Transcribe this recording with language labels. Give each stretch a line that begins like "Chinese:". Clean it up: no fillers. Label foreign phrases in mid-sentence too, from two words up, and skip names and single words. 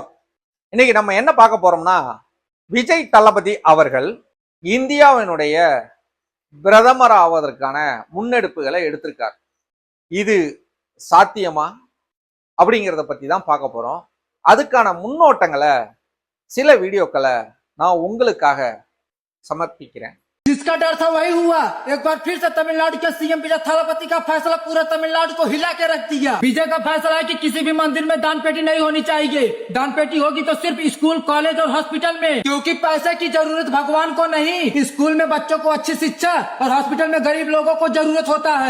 Tamil: இன்னைக்கு நம்ம என்ன பார்க்க போறோம்னா, விஜய் தளபதி அவர்கள் இந்தியாவினுடைய பிரதமர் ஆவதற்கான முன்னெடுப்புகளை எடுத்திருக்கார். இது சாத்தியமா அப்படிங்கிறத பத்தி தான் பார்க்க போறோம். அதுக்கான முன்னோட்டங்களை சில வீடியோக்களை நான் உங்களுக்காக சமர்ப்பிக்கிறேன்.
Hindi: जिसका डर था वही हुआ। एक बार फिर से तमिलनाडु के सीएम विजय थालापति का फैसला पूरा तमिलनाडु को हिला के रख दिया। विजय का फैसला है कि किसी भी मंदिर में दान पेटी नहीं होनी चाहिए। दान पेटी होगी तो सिर्फ स्कूल, कॉलेज और हॉस्पिटल में, क्योंकि पैसे की जरूरत भगवान को नहीं, स्कूल में बच्चों को अच्छी शिक्षा और हॉस्पिटल में गरीब लोगों को जरूरत होता है।